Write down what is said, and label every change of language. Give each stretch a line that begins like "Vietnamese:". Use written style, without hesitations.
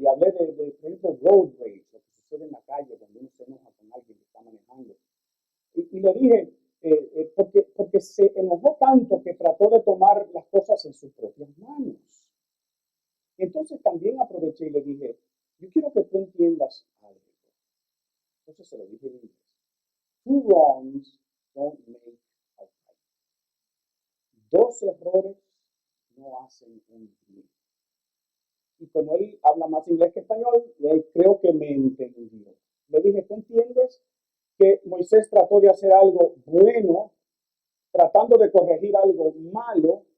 Spanish: Y hablé de por ejemplo, road rage, lo que sucede en la calle cuando uno se enoja con alguien que está manejando. Y le dije, porque se enojó tanto que trató de tomar las cosas en sus propias manos. Entonces también aproveché y le dije, yo quiero que tú entiendas algo. Entonces se lo dije en inglés.
English: Two wrongs don't make a right.
Spanish: Dos errores no hacen un bien. Y como él habla más inglés que español, creo que me entendió. Le dije, ¿tú entiendes que Moisés trató de hacer algo bueno, tratando de corregir algo malo?